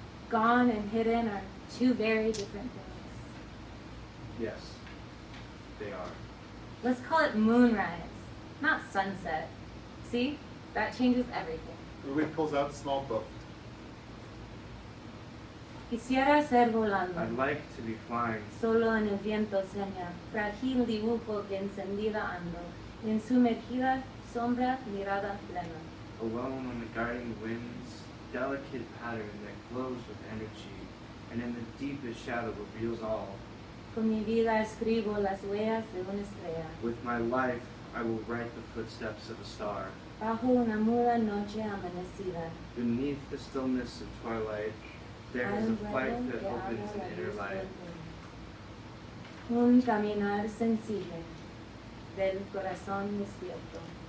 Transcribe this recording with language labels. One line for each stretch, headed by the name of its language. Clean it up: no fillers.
English: gone and hidden are two very different things. Yes, they are. Let's call it moonrise, not sunset. See? That changes everything. Ruby pulls out a small book.
Spanish: Quisiera ser volando,
English: I'd like to be flying,
Spanish: solo en el viento seña, frágil dibujo que encendida ando, en sumergida sombra mirada plena.
English: alone on the guiding winds, delicate pattern that glows with energy, and in the deepest shadow reveals all.
Spanish: Con mi vida escribo las huellas de una estrella,
English: With my life, I will write the footsteps of a star.
Spanish: bajo una muda noche amanecida.
English: Beneath the stillness of twilight, there is a flight that opens an inner light.
Spanish: Un caminar sensible del corazón despierto.